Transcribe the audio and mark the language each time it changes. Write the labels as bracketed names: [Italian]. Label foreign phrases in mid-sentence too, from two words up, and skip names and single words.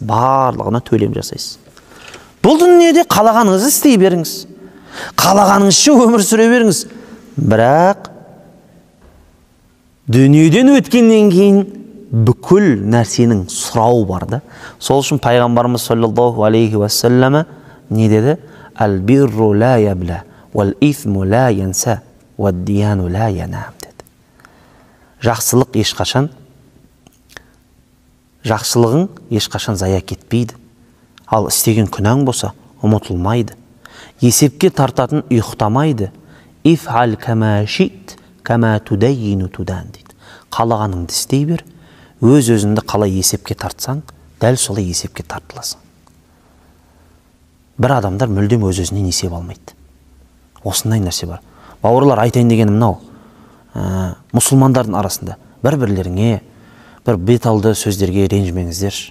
[Kazakh] Барлығына төлем жасайсыз. Бұл дүниеде қалағаныңызды істей беріңіз. Қалағаныңызша өмір сүре беріңіз. Бірақ дүниеден өткеннен кейін бүкіл нәрсенің сұрауы бар да. Сол үшін пайғамбарымыз [Arabic] صلى الله عليه وسلم [Kazakh] не деді? [Arabic] البر لا يبلى والإثم لا ينسى والديان لا ينام деді. [Kazakh] Жақсылығың ешқашан зая кетпейді. Ал істеген күнәң болса ұмытылмайды. Есепке тартатын ұйықтамайды. [Arabic] افعل كما شئت كما تدين تدان дейді. [Kazakh] Қалағаныңды істей бер, өз-өзіңді қалай есепке тартсаң, дәл солай есепке тартыласың. Бір адамдар мүлдем өз-өзінен есеп алмайды. Осындай нәрсе бар. Бауырлар, айтайын дегенім мынау. Мұсылмандардың арасында бір-бірлеріңе, бір беталды сөздерге ренжімеңіздерші.